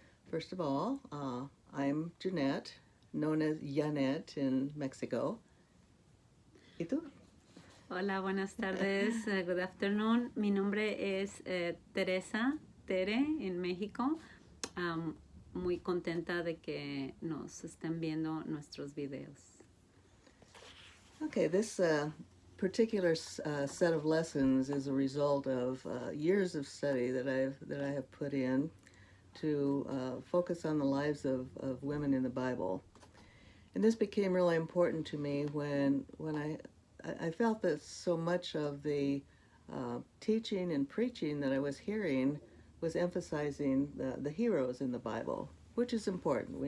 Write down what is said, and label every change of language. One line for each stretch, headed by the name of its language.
English: First of all, I'm Jeanette, known as Jeanette in Mexico.
Spanish: ¿Y tú? Hola, buenas tardes.
English: Good afternoon.
Spanish: Mi nombre es Teresa, Tere, en México. Muy contenta de que nos estén viendo nuestros videos.
English: Okay, this particular set of lessons is a result of years of study that I have put in to focus on the lives of women in the Bible. And this became really important to me when I felt that so much of the teaching and preaching that I was hearing was emphasizing the heroes in the Bible, which is important.